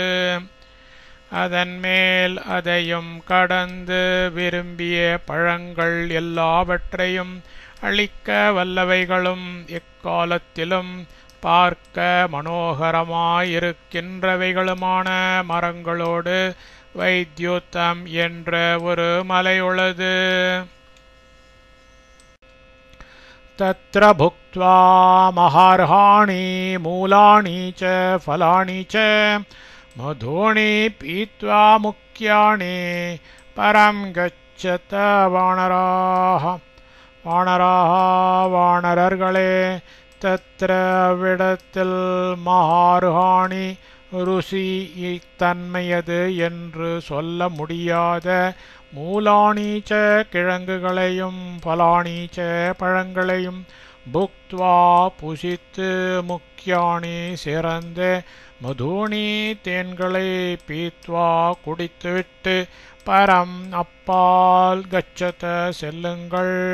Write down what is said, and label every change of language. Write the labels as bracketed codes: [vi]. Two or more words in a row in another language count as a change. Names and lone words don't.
[ta] அதன்மேல் அதையும் கடந்து விரும்பிய பழங்கள் எல்லாவற்றையும் அளிக்க வல்லவைகளும் எக்காலத்திலும் பார்க்க மனோகரமாயிருக்கின்றவைகளுமான மரங்களோடு வைத்யுதம் என்ற ஒரு மலை உள்ளது. [sa] तत्र भुक्त्वा महार्हाणि मूलानि च फलानि च मधूनि पीत्वा मुख्यानि परं गच्छत वानराः [ta] வானரர்களே தத்ர விடத்தில் மகார்ஹாணி ருசி தன்மையது என்று சொல்ல முடியாத மூலானீச்ச கிழங்குகளையும் பலானீச்ச பழங்களையும் புக்த்வா புசித்து முக்கியானி சிறந்த மதுனி தேன்களை பீத்வா குடித்துவிட்டு பரம் அப்பால் கச்சத செல்லுங்கள்.